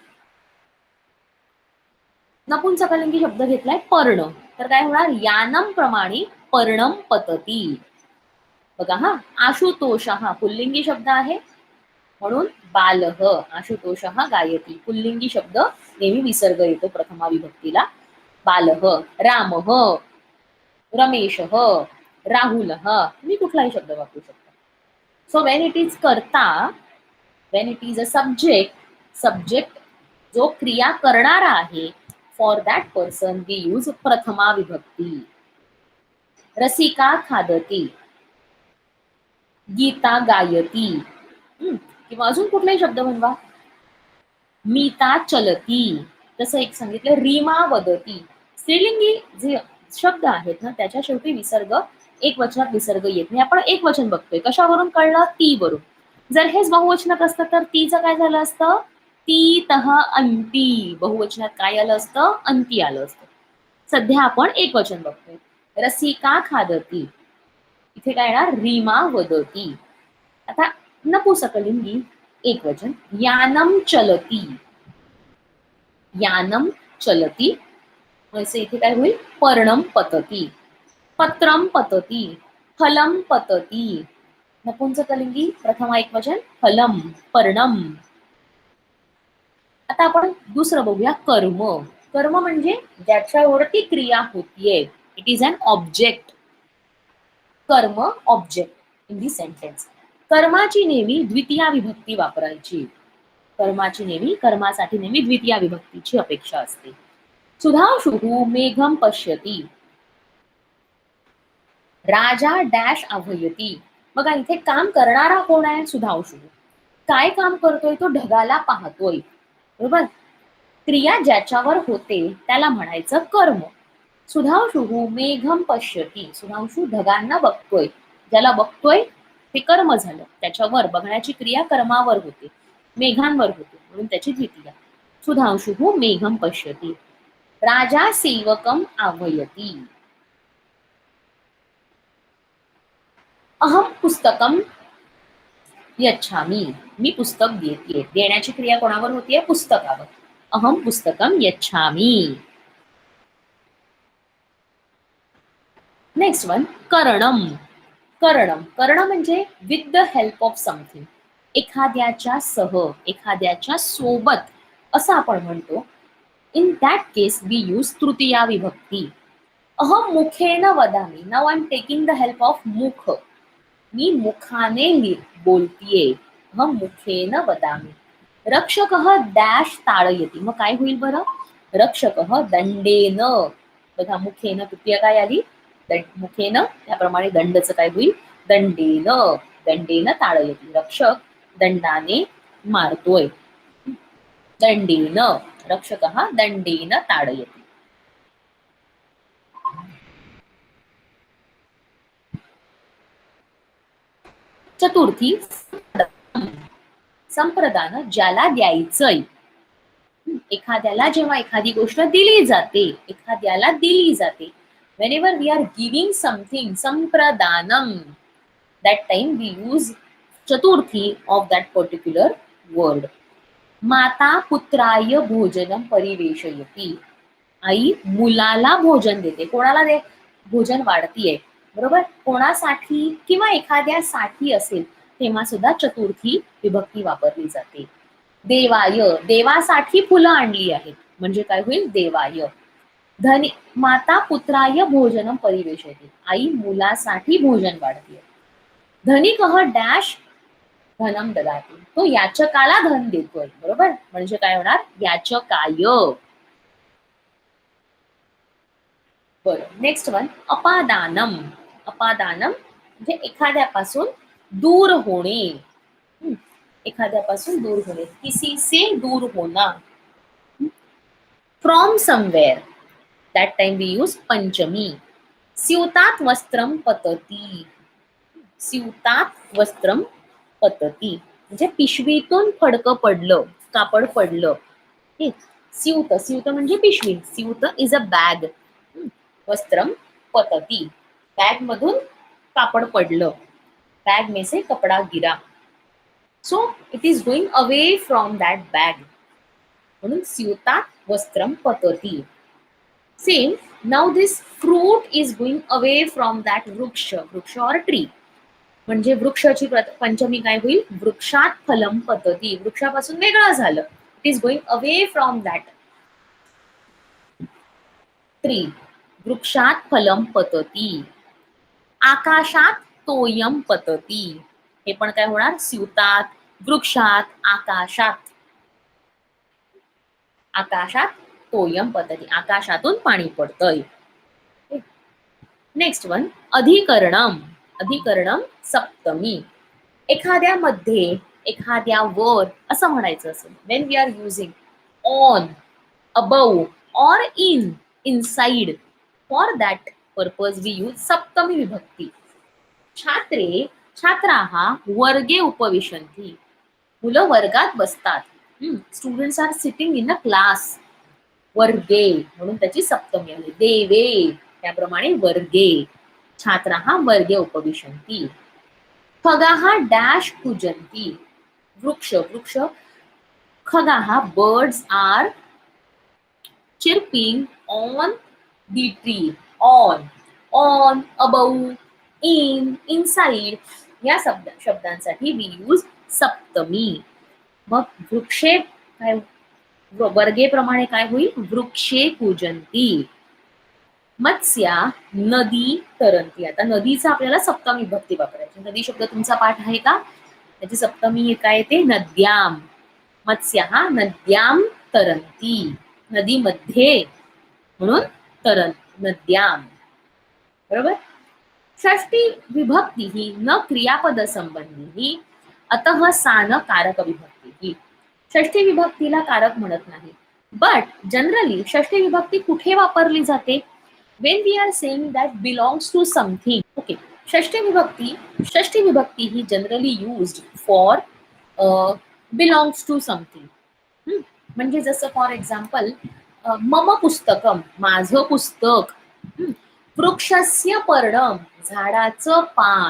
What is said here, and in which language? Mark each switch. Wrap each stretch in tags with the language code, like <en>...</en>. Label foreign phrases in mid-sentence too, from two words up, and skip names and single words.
<mr>नपुंसकलिंगी शब्द घेतलाय पर्ण, तर काय होणार,</mr> <sa>यानम प्रमाणे पर्णम पतती.</sa> <mr>बघा हा, आशुतोष हा पुल्लिंगी शब्द आहे म्हणून बालह,</mr> <sa>आशुतोष गायती.</sa> <mr>पुल्लिंगी शब्द नेहमी विसर्ग येतो प्रथमा विभक्तीला.</mr> <sa>बालह, रामः, रमेशः, राहुलः.</sa> <mr>तुम्ही कुठलाही शब्द वापरू शकता.</mr> <en>so when it is कर्ता, when it is a subject</en> <mr>जो क्रिया करणारा आहे,</mr> <en>for that person we use प्रथमा विभक्ती.</en> <sa>रसिका खादती, गीता गायती.</sa> <mr>किंवा अजून कुठलाही शब्द बनवा.</mr> <sa>मीता चलती.</sa> <mr>तसं एक सांगितलं,</mr> <sa>रीमा वदती.</sa> <mr>स्त्रीलिंगी जे शब्द आहेत ना त्याच्या शेवटी विसर्ग, एक वचनात विसर्ग येत नाही. आपण एक वचन बघतोय, कशावरून कळलं, ती वरून. जर हेच बहुवचनात असतं तर तीचं काय झालं असतं, ती तह अंती. बहुवचनात काय आलं असतं, अंती आलं असतं. सध्या आपण एक वचन बघतोय.</mr> <sa>रसिका खादती,</sa> <mr>इथे काय येणार,</mr> <sa>रीमा वदती.</sa> <mr>आता नपुंसकलिंगी एक वचन,</mr> <sa>यानम चलती. यानम चलती,</sa> <mr>म्हणजे इथे काय होईल,</mr> <sa>पर्णम पतती. पत्रम पतती, फलम पतती.</sa> <mr>नपुंसकलिंगी प्रथमा एक वचन, फलम, पर्णम. आता आपण दुसरं बघूया, कर्म. कर्म म्हणजे ज्याच्यावरती क्रिया होतीये.</mr> <en>it is an object. कर्म object in the sentence.</en> <mr>कर्माची नेहमी द्वितीया विभक्ती वापरायची. कर्मासाठी नेहमी द्वितीया विभक्तीची अपेक्षा असते.</mr> <sa>सुधांशुः मेघम पश्यती. राजा डॅश आव्हयती.</sa> <mr>बघा इथे काम करणारा कोण आहे, सुधांशु. काय काम करतोय, तो ढगाला पाहतोय. बरोबर. क्रिया ज्याच्यावर होते त्याला म्हणायचं कर्म.</mr> <sa>सुधांशुः मेघम पश्यती.</sa> <mr>सुधांशु ढगांना बघतोय. ज्याला बघतोय ते कर्म झालं. त्याच्यावर बघण्याची क्रिया कर्मावर होते. मेघांवर होतो म्हणून त्याची द्वितीया.</mr> <sa>सुधांशुः मेघं पश्यति. राजा सेवकम आह्वयति. अहम पुस्तकम यच्छामि.</sa> <mr>मी पुस्तक देते. देण्याची क्रिया कोणावर होतीये? पुस्तकावर.</mr> <sa>अहम पुस्तकम यच्छामि.</sa> <en>next one</en> <sa>करणम. करणम.</sa> <mr>कर्ण म्हणजे</mr> <en>with the help of something.</en> <mr>एखाद्याच्या सह, एखाद्याच्या सोबत असं आपण म्हणतो.</mr> <en>in that case we use तृतीया विभक्ती.</en> <sa>अहम मुखेन वदामि.</sa> <en>now I am taking the help of मुख.</en> <mr>मी मुखाने बोलतीये.</mr> <sa>अहम मुखेन वदामि. रक्षकः डॅश ताडयति.</sa> <mr>मग काय होईल बरं?</mr> <sa>रक्षकः दंडेन.</sa> <mr>बघा मुखेन तृतीय काय आली?</mr> <sa>मुखेन.</sa> <mr>त्याप्रमाणे दंडचं काय होईल?</mr> <sa>दंडेन. दंडेन ताडयति.</sa> <mr>रक्षक दंडाने मारतोय.</mr> <sa>दंडेन. रक्षकः दंडेन ताडयति.</sa> <mr>चतुर्थी संप्रदान. ज्याला द्यायचंय. एखाद्याला जेव्हा एखादी गोष्ट दिली जाते, एखाद्याला दिली जाते.</mr> <en>whenever we are giving something, sampradanam, that time we use chaturthi of that particular word.</en> <sa>माता पुत्राय भोजनम परिवेशयति.</sa> <mr>आई मुलाला भोजन देते. कोणाला दे? भोजन वाढतीये. बरोबर. कोणासाठी किंवा एखाद्यासाठी असेल तेव्हा सुद्धा चतुर्थी विभक्ती वापरली जाते.</mr> <sa>देवाय.</sa> <mr>देवासाठी फुलं आणली आहेत म्हणजे काय होईल?</mr> <sa>देवाय. धनी. माता पुत्राय भोजनम परिवेशयति.</sa> <mr>आई मुलासाठी भोजन वाढते.</mr> <sa>धनिकः डॅश धनम ददाति.</sa> <mr>तो याचकाला धन देतोय. बरोबर. म्हणजे काय होणार?</mr> <sa>याचकाय. बरं.</sa> <en>next one अपादानम.</en> <mr>अपादानम म्हणजे एखाद्यापासून दूर होणे. एखाद्यापासून दूर होणे.</mr> <hi>किसी से दूर होना.</hi> <en>from somewhere. that time we use पंचमी.</en> <sa>स्यूतात वस्त्रम पतती. स्यूतात वस्त्रम पतती</sa> <mr>म्हणजे पिशवीतून फडकं पडलं, कापड पडलं. स्यूत. स्यूत म्हणजे पिशवी.</mr> <en>स्यूत is a bag.</en> <sa>वस्त्रम पतती.</sa> <mr>बॅग मधून कापड पडलं.</mr> <hi>बॅग में से कपडा गिरा.</hi> <en>so it is going away from that bag.</en> <mr>म्हणून</mr> <sa>स्यूतात वस्त्रम पतती.</sa> <en>Same. Now this fruit is going away from that वृक्ष. वृक्ष or tree.</en> <mr>म्हणजे वृक्षाची पंचमी काय होईल?</mr> <sa>वृक्षात फलम पतती.</sa> <mr>वृक्षापासून वेगळं झालं.</mr> <en>it is going away from that tree.</en> <sa>वृक्षात फलम पतती. आकाशात तोयम पतती.</sa> <mr>हे पण काय होणार?</mr> <sa>स्यूतात, वृक्षात, आकाशात. आकाशात तोयम पतती.</sa> <mr>आकाशातून पाणी पडतंय.</mr> <en>next one</en> <mr>अधिकरणम. अधिकरणम सप्तमी. एखाद्यामध्ये, एखाद्यावर असं म्हणायचं असेल.</mr> <en>when we are using on, above or in, inside. for that purpose we use सप्तमी विभक्ती.</en> <sa>छात्रे छात्राः वर्गे उपविशन्ति.</sa> <mr>मुलं वर्गात बसतात.</mr> <en>students are sitting in a class.</en> <mr>वर्गे म्हणून त्याची सप्तमी आली. देवे त्याप्रमाणे वर्गे.</mr> <sa>छात्राः वर्गे उपविशन्ति. खगाः डॅश पूजन्ति. वृक्ष. वृक्ष.</sa> <en>खगाः birds are chirping on the tree. on, above, in, inside</en> <mr>या शब्दांसाठी</mr> <en>we use सप्तमी.</en> <mr>मग</mr> <sa>वृक्षे काय वर्गेप्रमाणे</sa> <mr>काय होईल?</mr> <sa>वृक्षे पूजन्ति. मत्स्या नदी तरंती.</sa> <mr>आता नदीचा आपल्याला सप्तमी विभक्ती वापरायची.</mr> <sa>नदी शब्द</sa> <mr>तुमचा पाठ आहे का? त्याची सप्तमी काय येते?</mr> <sa>नद्याम. मत्स्या नद्याम तरंती.</sa> <mr>नदीमध्ये म्हणून नद्याम. बरोबर. षष्टी विभक्ती ही न क्रियापद संबंधी अतः सान कारक विभक्ती ही. षष्ठी विभक्तीला कारक म्हणत नाही.</mr> <en>but generally</en> <mr>षष्ठी विभक्ती कुठे वापरली जाते?</mr> <en>when we are saying that belongs to something. Okay.</en> <mr>षष्ठी विभक्ती ही</mr> <en>generally used for belongs to something.</en> <mr>म्हणजे जसं</mr> <en>for example</en> <sa>मम पुस्तकम,</sa> <mr>माझं पुस्तक.</mr> <sa>वृक्षस्य पर्णम,</sa> <mr>झाडाचं पान.</mr>